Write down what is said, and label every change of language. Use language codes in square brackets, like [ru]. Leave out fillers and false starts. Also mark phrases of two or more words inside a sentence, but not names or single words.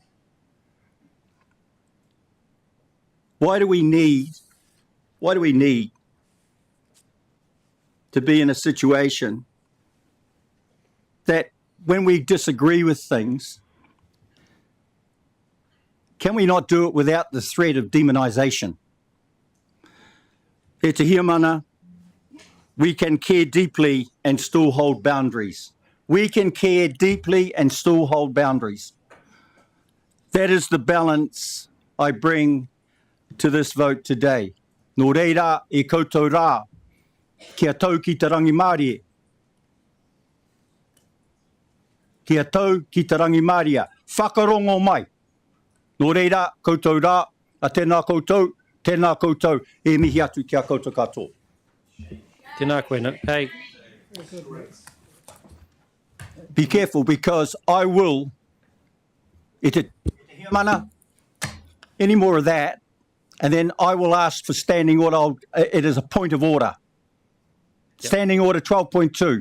[en] Why do we need to be in a situation that when we disagree with things, can we not do it without the threat of demonisation? [mi] E te hia mana, [en] we can care deeply and still hold boundaries. We can care deeply and still hold boundaries. That is the balance I bring to this vote today. [mi] Nō reira e koutou rā, kia tau ki te rangi Māori. Kia tau ki te rangi Māori. Whakarongo mai. Nō reira, koutou rā, a tēnā koutou, e mihi atu kia koutou katoa. Tēnā koe, [en] Nick. Hey, Be careful, because I will, it any more of that, and then I will ask for standing order. It is a point of order. Yep. Standing order 12.2.